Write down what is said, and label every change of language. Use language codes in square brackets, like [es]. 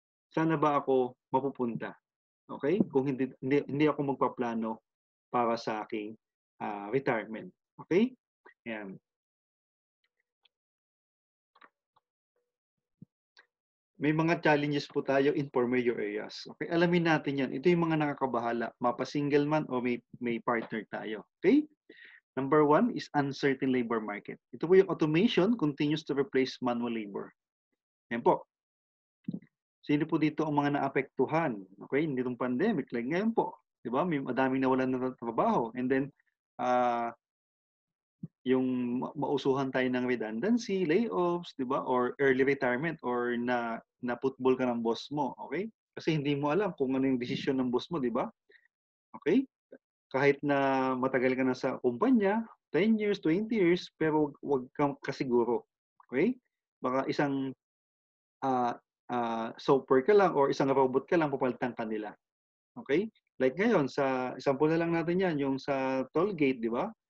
[tl] Sana ba ako mapupunta? Okay? Kung hindi ako magpaplano para sa aking retirement. Okay? Ayan. May mga challenges po tayo in four major areas. Okay? Alamin natin yan. Ito yung mga nakakabahala. Mapa-single man o may partner tayo. Okay? [en] Number one is uncertain labor market. [tl] Ito po yung [en] automation continues to replace manual labor. [tl] Yan po. Sino po dito ang mga naapektuhan? Okay? Hindi itong pandemic. Like ngayon po. Diba? May madaming nawalan ng trabaho. And then, yung mausuhan tayo ng redundancy, layoffs, di ba? Or early retirement or na football ka ng boss mo, okay? Kasi hindi mo alam kung ano yung desisyon ng boss mo, di ba? Okay? Kahit na matagal ka na sa kumpanya, 10 years, 20 years, pero wag kang kasiguro. Okay? Baka isang software ka lang or isang robot ka lang, papalitan ka nila. Okay? Like ngayon, sa example na lang natin yan, yung sa toll gate, di ba?